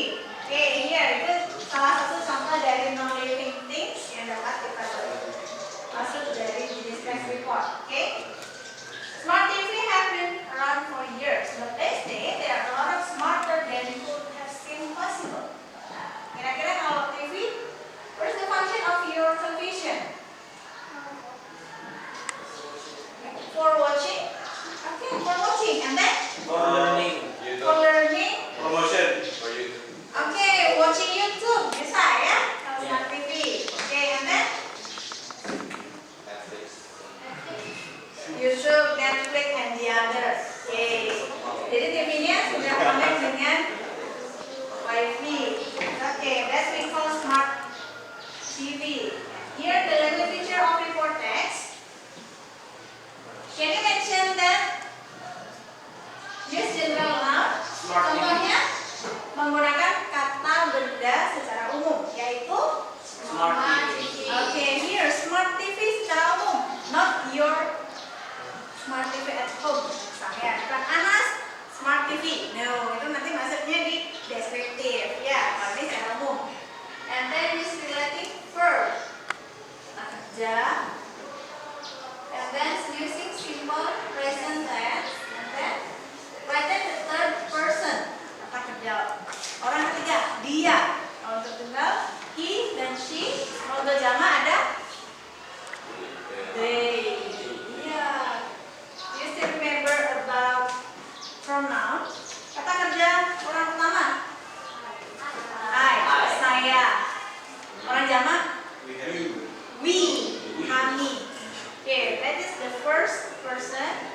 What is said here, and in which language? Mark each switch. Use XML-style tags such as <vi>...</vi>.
<id>Oke, here itu salah satu contoh dari non-living things yang dapat kita masuk dari jenis text report. Oke.</id> <en>Smart TV have been around for years, but these days they are a lot smarter than could have seemed possible.</en> <id>Nah, kira-kira kalau TV,</id> <en>what's the function of your television? For watching? Okay, for watching. And then? For learning. For learning? Promotion for you. Okay, watching YouTube.</en> <id>Bisa ya? Kalau smart TV.</id> <en>Okay, and then? Netflix. YouTube, Netflix, and the others. Okay.</en> <id>Jadi TV-nya sudah connect dengan Wi-Fi.</id> <en>Okay, that's we call smart TV. Here the language feature of report text. Can you mention that? Use general noun. Smart TV.</en> <id>Contohnya menggunakan kata benda secara umum, yaitu</id> <en>Smart TV. Okay, here smart TV</en> <id>secara umum,</id> <en>not your smart TV at home.</en> <id>Misalnya, bukan Anas smart TV. No, itu nanti maksudnya di deskriptif. Ya, kalau ini secara umum.</id> <en>And then use relative verb.</en> <id>Kata kerja.</id> <en>And then using simple present tense. And then write the third person.</en> <id>Kata kerja. Orang ketiga, dia. Kalau untuk tunggal, he dan she. Kalau untuk jama ada they. Yeah.</id> <en>You still remember about pronoun?</en> <id>Kata kerja orang pertama. I. Saya. Orang jama? We. Kami.</id> <en>Okay, that is the first person.</en>